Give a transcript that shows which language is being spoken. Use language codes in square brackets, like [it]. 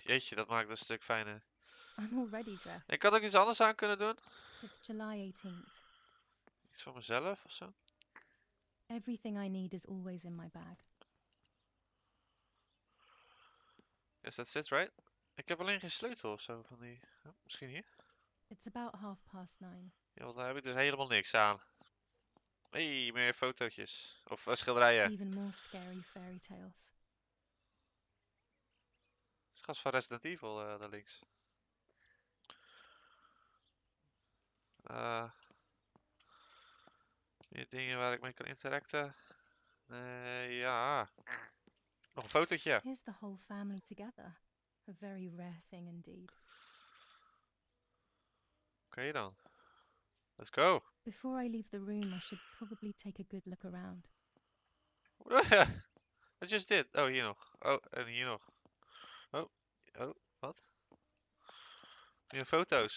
[nl] Jeetje, dat maakt het een stuk fijner. [en] I'm already dressed. [nl] Ik had ook iets anders aan kunnen doen. [en] It's July 18th. [nl] Iets voor mezelf of zo. [en] Everything I need is always in my bag. Yes, that's it, right? [nl] Ik heb alleen geen sleutel of zo van die... Oh, misschien hier? [en] It's about 9:30. [nl] Ja, want daar heb ik dus helemaal niks aan. Hey, meer fotootjes. Of schilderijen. [en] Even more scary fairy tales. [nl] Dat is gast van Resident Evil daar links. Meer dingen waar ik mee kan interacten. Ja. Nog een fotootje. [en] Here's the whole family together. A very rare thing indeed. [nl] Oké dan. [en] Let's go. Before I leave the room, I should probably take a good look around. I just did. [nl] Oh, hier nog. Oh, en hier nog. Oh, wat? Meer foto's.